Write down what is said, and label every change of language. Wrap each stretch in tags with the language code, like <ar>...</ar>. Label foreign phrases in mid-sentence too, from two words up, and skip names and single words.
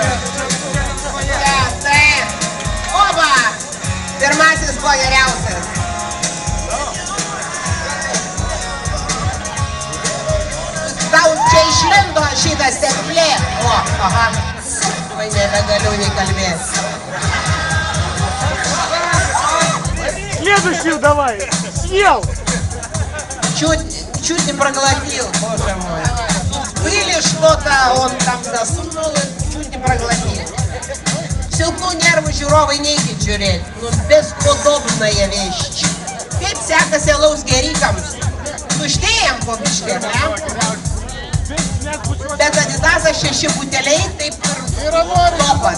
<lt>Ja, taip. Opa! Pirmasis buvo geriausias. Tau čia išlindo šitas teplė. O, aha. Oi, nebegaliu nei kalbėti.</lt> <ru>Следующую давай! Съел! Чуть не проглотил, боже мой. Или что-то он там засунул и чуть не проглотил.</ru> <lt>Silpnų nervų žiūrovai neikit žiūrėti. Nu,</lt> <ru>бесподобную вещь.</ru> <lt>Kaip sekasi alaus gerikams? Tuštėjam po biškį, ne? Bet Adidasas 6 buteliai, taip ir topas.</lt>